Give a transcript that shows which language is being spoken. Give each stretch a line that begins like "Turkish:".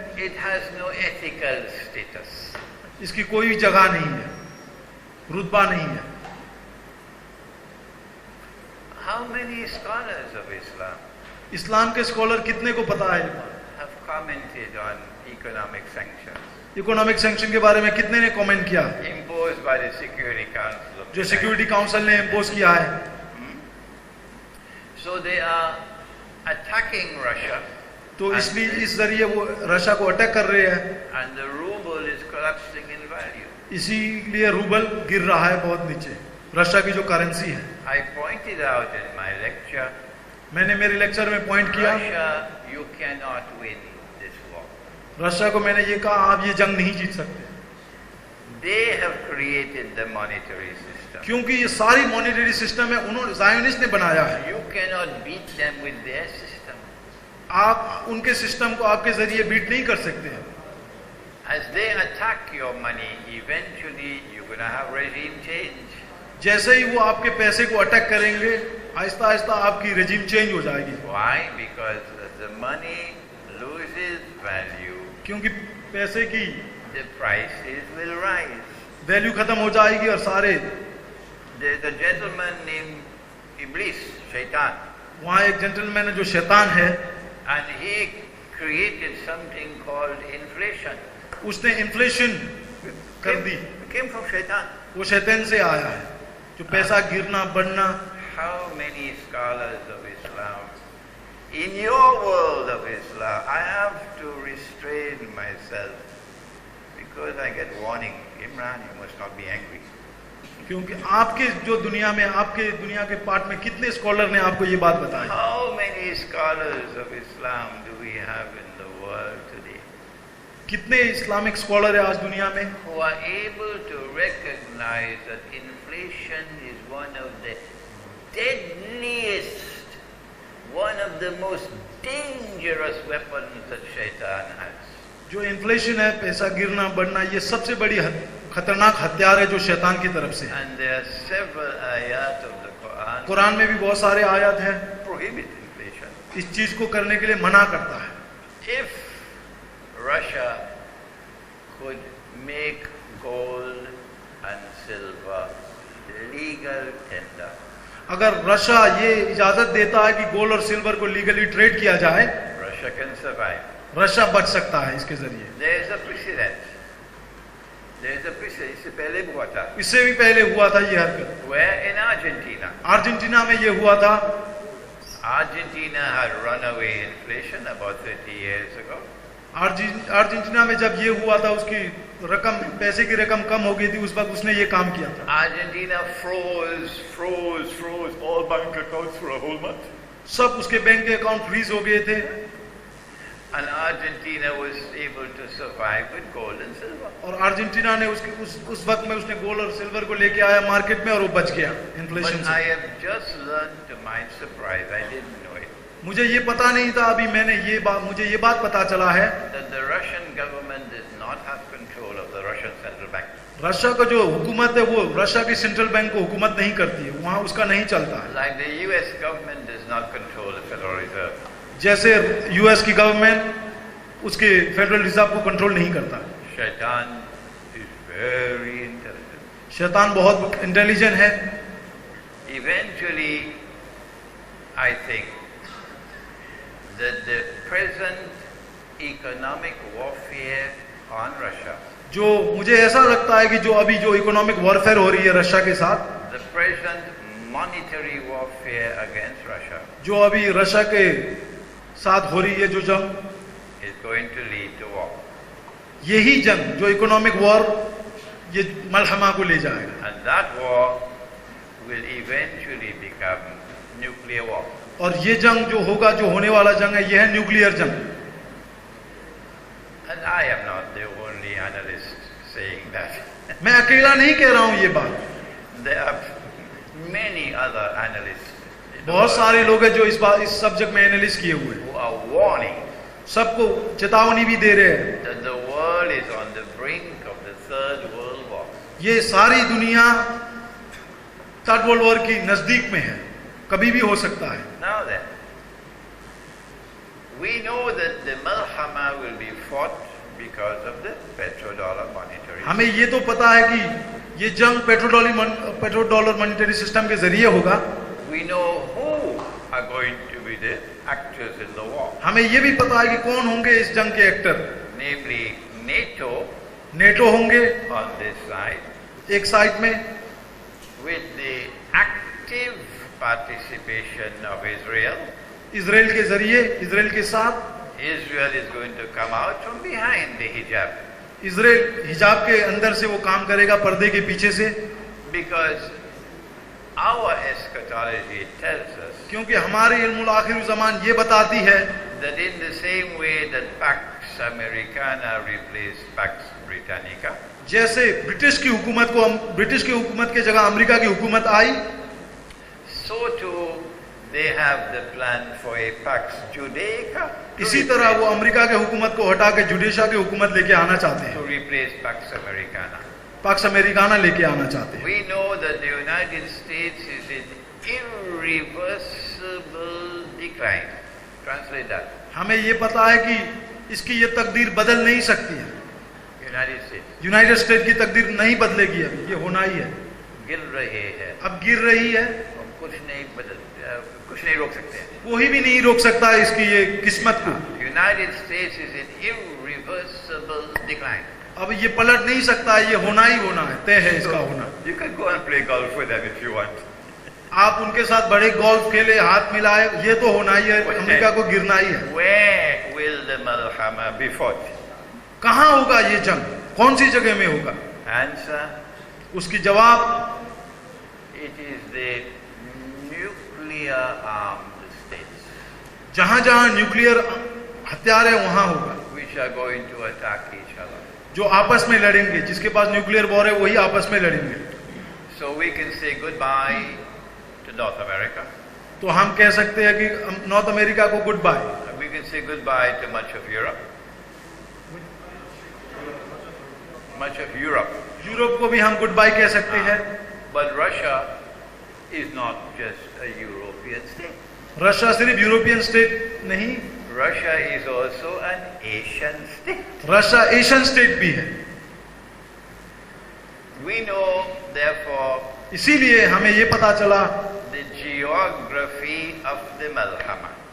English: It has no ethical status.
Hindi: इसकी कोई जगह नहीं है, रुतबा नहीं है।
English: How many scholars of Islam
Hindi: इस्लाम के स्कॉलर कितने को पता है
English: have commented on economic sanctions
Hindi: economic sanction के बारे में? कितने ने कमेंट किया
English: imposed by the Security Council of the
Hindi: जो सिक्योरिटी काउंसिल ने इम्पोज किया है?
English: So they are attacking Russia.
Hindi: तो इसलिए इस जरिए वो रशिया को अटैक कर रहे हैं।
English: And the ruble is collapsing in value.
Hindi: इसीलिए रूबल गिर रहा है बहुत नीचे, रशिया की जो करेंसी है।
English: I pointed out in my lecture,
Hindi: मैंने मेरे लेक्चर में पॉइंट किया,
English: Russia, you cannot win this war.
Hindi: Russia को मैंने ये कहा आप ये जंग नहीं जीत सकते,
English: They have created the monetary system.
Hindi: क्योंकि ये सारी मॉनेटरी सिस्टम है उन्होंने ज़ायोनिस्ट ने बनाया है।
English: You cannot beat them with their system.
Hindi: आप उनके सिस्टम को आपके जरिए बीट नहीं कर सकते हैं।
English: As they attack your money, eventually you're going to have regime change.
Hindi: जैसे ही वो आपके पैसे को अटैक करेंगे, आहिस्ता आहिस्ता आपकी रेजिम चेंज हो जाएगी।
English: Why? Because the money loses value.
Hindi: क्योंकि पैसे की
English: The prices will rise.
Hindi: Value खत्म हो जाएगी और सारे
English: There's a gentleman named Iblis, Shaitan,
Hindi: वहाँ एक जेंटलमैन है जो शैतान है,
English: and he created something called inflation.
Hindi: उसने इन्फ्लेशन कर दी।
English: Came from Shaitan.
Hindi: वो शैतान से आया है, जो पैसा गिरना बढ़ना।
English: How many scholars of Islam, in your world of Islam, I have to restrain myself because I get warning. Imran, you must not be angry.
Hindi: क्योंकि आपके जो दुनिया में, आपके दुनिया के पार्ट में कितने स्कॉलर ने आपको ये बात बताई?
English: How many scholars of Islam do we have in the world today
Hindi: कितने इस्लामिक स्कॉलर है आज दुनिया में
English: who are able to recognize that inflation is one of the deadliest, one of the most dangerous weapons that Shaitan has?
Hindi: जो inflation है, पैसा गिरना बढ़ना, ये सबसे बड़ी खतरनाक हथियार है जो शैतान की तरफ से है।
English: And there are several ayat of the Quran
Hindi: Quran में भी बहुत सारे आयत हैं
English: prohibit inflation.
Hindi: इस चीज को करने के लिए मना करता है।
English: If Russia could make gold and silver legal tender,
Hindi: अगर रशिया ये इजाजत देता है कि गोल्ड और सिल्वर को लीगली ट्रेड किया जाए,
English: Russia can survive.
Hindi: रशिया बच सकता है इसके जरिए।
English: There is a precedent. There is a precedent.
Hindi: इससे पहले हुआ था। इससे भी पहले हुआ था ये हरकत।
English: Where in Argentina?
Hindi: अर्जेंटीना में ये हुआ था।
English: Argentina had runaway inflation about 30 years ago.
Hindi: Argentina में जब ये हुआ था, उसकी रकम, पैसे की रकम कम हो गई थी, उस वक्त उसने ये काम किया था।
English: Argentina froze all bank accounts for a whole month.
Hindi: सब उसके बैंक के अकाउंट फ्रीज हो गए थे।
English: And Argentina was able to survive with gold and silver.
Hindi: और अर्जेंटीना ने उस वक्त में उसने गोल्ड और सिल्वर को लेके आया मार्केट में और वो बच गया इन्फ्लेशन
English: But
Hindi: से।
English: I have just learned to my surprise, I didn't know it,
Hindi: मुझे ये पता नहीं था, अभी मुझे ये बात पता चला है
English: that the Russian government does not have control of the Russian central bank.
Hindi: Russia का जो हुकूमत है वो रशिया की सेंट्रल बैंक को हुकूमत नहीं करती है, वहाँ उसका नहीं चलता है।
English: Like the US government does not control the Federal Reserve.
Hindi: जैसे यूएस की गवर्नमेंट उसके फेडरल रिजर्व को कंट्रोल नहीं करता।
English: Shaitan is very intelligent.
Hindi: शैतान बहुत इंटेलिजेंट है।
English: Eventually, I think that the present economic warfare on Russia,
Hindi: जो मुझे ऐसा लगता है कि जो अभी जो इकोनॉमिक वॉरफेयर हो रही है रशिया के साथ,
English: the present monetary warfare against Russia,
Hindi: जो अभी रशिया के साथ हो रही है जो जंग,
English: is going to lead to war.
Hindi: यही जंग जो इकोनॉमिक वॉर ये मलहमा को ले जाएगा
English: And that war will eventually become nuclear war.
Hindi: और ये जंग जो होगा, जो होने वाला जंग है, ये है न्यूक्लियर जंग।
English: And I am not the only analyst saying that.
Hindi: मैं अकेला नहीं कह रहा हूं ये बात,
English: There are many other analysts in the
Hindi: बहुत
English: world
Hindi: सारे लोग हैं जो इस सब्जेक्ट में एनालिस्ट किए हुए हैं,
English: who are warning
Hindi: सबको चेतावनी भी दे रहे हैं
English: that the world is on the brink of the Third World War.
Hindi: ये सारी दुनिया थर्ड वर्ल्ड वॉर की नजदीक में है, कभी भी हो सकता है।
English: Now then, we know that the Malhama will be fought because of the petrodollar monetary system.
Hindi: हमें ये तो पता है कि ये जंग पेट्रोडॉलर मॉनेटरी सिस्टम के जरिए होगा।
English: We know who are going to be the actors in the war.
Hindi: हमें ये भी पता है कि कौन होंगे इस जंग के एक्टर,
English: Namely, NATO
Hindi: नेटो होंगे
English: on this side,
Hindi: एक साइड में,
English: with the active participation of Israel.
Hindi: Israel के जरिए, इजराइल के साथ।
English: Israel is going to come out from behind the hijab,
Hindi: Israel हिजाब के अंदर से वो काम करेगा, पर्दे के पीछे से,
English: because our eschatology tells us
Hindi: क्योंकि हमारे इल्मुल आखिर ज़मान ये बताती है
English: that in the same way that Pax Americana replaced Pax Britannica,
Hindi: जैसे ब्रिटिश की हुकूमत के जगह अमेरिका की हुकूमत आई,
English: so too they have the plan for a Pax Judaica
Hindi: इसी तरह वो अमेरिका के हुकूमत को हटा के जुडिशा की हुकूमत लेके आना चाहते हैं,
English: to replace Pax Americana.
Hindi: Parks Americana लेके आना चाहते हैं।
English: We know that the United States is in irreversible decline. Translate that.
Hindi: हमें ये पता है कि इसकी ये तकदीर बदल नहीं सकती है।
English: United States
Hindi: यूनाइटेड स्टेट की तकदीर नहीं बदलेगी, अभी ये होना ही है, गिर रहे हैं, अब गिर रही है, और कुछ नहीं रोक सकते हैं। कोई भी नहीं रोक सकता है इसकी ये किस्मत को।
English: United States is in irreversible decline.
Hindi: अब ये पलट नहीं सकता, ये होना ही होना है, तय है इसका होना।
English: You can go and play golf with them if you want.
Hindi: आप उनके साथ बड़े गोल्फ खेले, हाथ मिलाए, ये तो होना ही है, अमेरिका को गिरना ही है।
English: Where will the Malhama be fought?
Hindi: कहाँ होगा ये जंग, कौन सी जगह में होगा?
English: Answer:
Hindi: उसकी जवाब,
English: it is the nuclear armed states
Hindi: जहां जहां न्यूक्लियर हथियार है वहां होगा,
English: which are going to attack each other.
Hindi: जो आपस में लड़ेंगे, जिसके पास न्यूक्लियर वॉर है वही आपस में लड़ेंगे।
English: So we can say goodbye to North America.
Hindi: तो हम कह सकते हैं कि नॉर्थ अमेरिका को good bye,
English: We can say goodbye to much of Europe. Much of Europe.
Hindi: Europe को भी हम गुड बाय कह सकते हैं।
English: But Russia is not just a European state.
Hindi: Russia सिर्फ यूरोपियन स्टेट नहीं,
English: Russia is also an Asian state.
Hindi: Russia Asian state भी है।
English: We know, therefore,
Hindi: इसीलिए हमें ये पता चला
English: the geography of the Malhama.